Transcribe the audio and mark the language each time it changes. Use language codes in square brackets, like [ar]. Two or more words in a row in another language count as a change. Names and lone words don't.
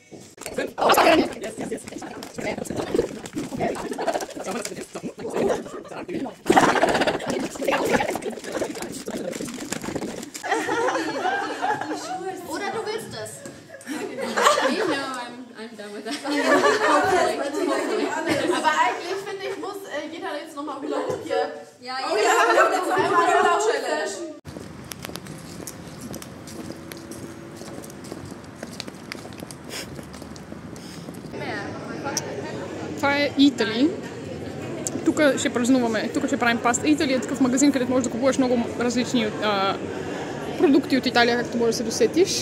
[de] Oder du willst es. Aber eigentlich finde ich, muss jeder jetzt nochmal Hula Hoop hier. Ja, oh ja, wir haben jetzt einmal Hula Hoop Session. [bg] Това е Italy. Тук ще правим паста. Italy е такъв магазин, където можеш да купуваш много различни продукти от Италия, както можеш да се досетиш.